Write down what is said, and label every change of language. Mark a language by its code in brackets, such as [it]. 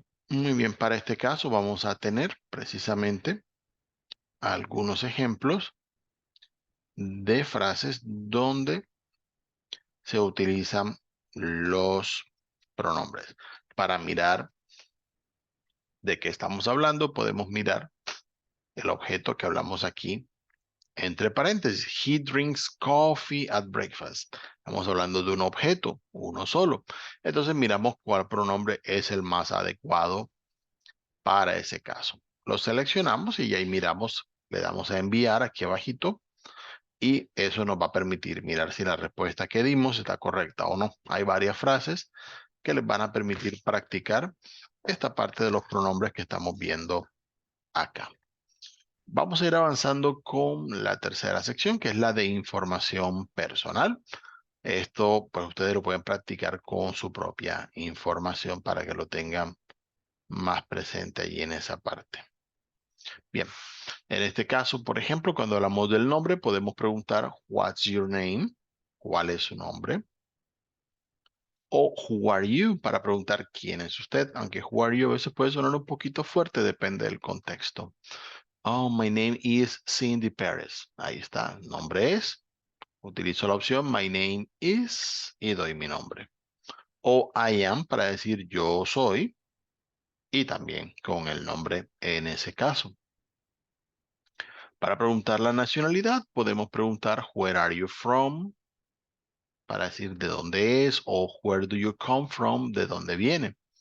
[es] Muy bien, para este caso vamos a tener precisamente algunos ejemplos de frases donde se utilizan los pronombres. Para mirar de qué estamos hablando, podemos mirar el objeto que hablamos aquí entre paréntesis. [en] He drinks coffee at breakfast. [es] Estamos hablando de un objeto, uno solo. Entonces miramos cuál pronombre es el más adecuado para ese caso. Lo seleccionamos y ahí miramos, le damos a enviar aquí abajito y eso nos va a permitir mirar si la respuesta que dimos está correcta o no. Hay varias frases que les van a permitir practicar esta parte de los pronombres que estamos viendo acá. Vamos a ir avanzando con la tercera sección, que es la de información personal. Esto, pues ustedes lo pueden practicar con su propia información para que lo tengan más presente allí en esa parte. Bien, en este caso, por ejemplo, cuando hablamos del nombre, podemos preguntar, [en] What's your name? [es] ¿Cuál es su nombre? O [en] who are you [es] para preguntar quién es usted, aunque who are you a veces puede sonar un poquito fuerte, depende del contexto. [en] Oh, my name is Cindy Perez. [es] Ahí está, nombre es. Utilizo la opción my name is y doy mi nombre. O I am para decir yo soy y también con el nombre en ese caso. Para preguntar la nacionalidad podemos preguntar [en] where are you from [es] para decir de dónde es o [en] where do you come from, [es] de dónde viene.